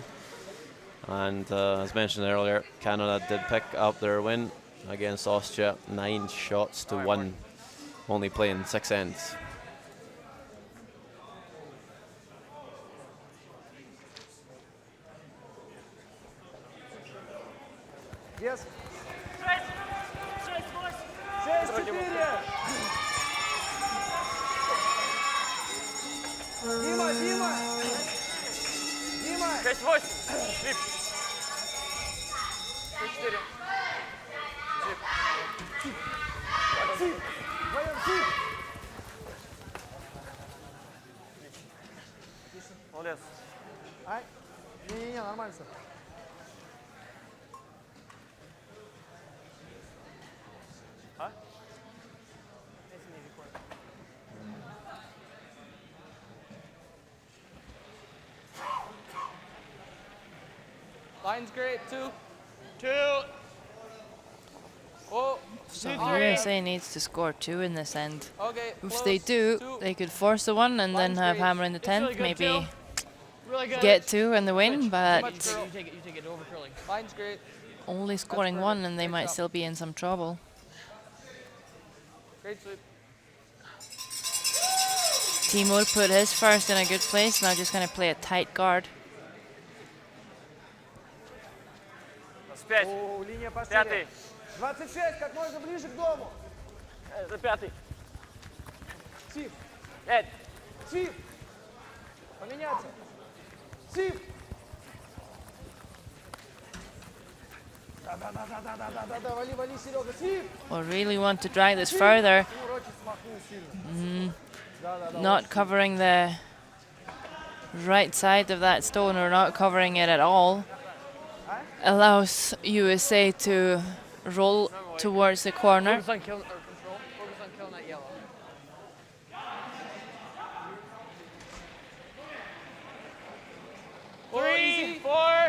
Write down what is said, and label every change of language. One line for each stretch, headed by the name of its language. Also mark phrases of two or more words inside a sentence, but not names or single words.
English: And as mentioned earlier, Canada did pick up their win against Austria, 9 shots to 1, only playing 6 ends. Yes. 6-4.
Russian: Дима, Дима! Дима! 6-8. Флип. 6-4. Сип! Вдвоем сип! Молодец. Ай! Не-не-не, нормально все. А?
English: Line's great, 2. 2. Oh, So the USA needs to score 2 in this end. okay. If they close, do, 2. they could force the 1 and then Line's have great. hammer in the 10th, maybe Really good. get 2 and the win, Too but much curl. You take it over curling. Line's great. only scoring perfect. 1 and they Great might job. still be in some trouble. Great sweep. Timur put his first in a good place, now just going to play a tight guard.
Russian: С 5. О, линия 5. пошире. 26, как можно ближе к дому. За 5. Сип! 5. Сип! Поменяться. Сип! Да-да-да-да-да-да-да, вали, вали, Серега, сип!
English: Or really want to drag this further,
Russian: Урочи смахнул сильно. Да-да-да.
English: not covering the right side of that stone or not covering it at all allows USA to roll towards the corner. Focus on killing or control. Focus on killing that yellow. Three, 4.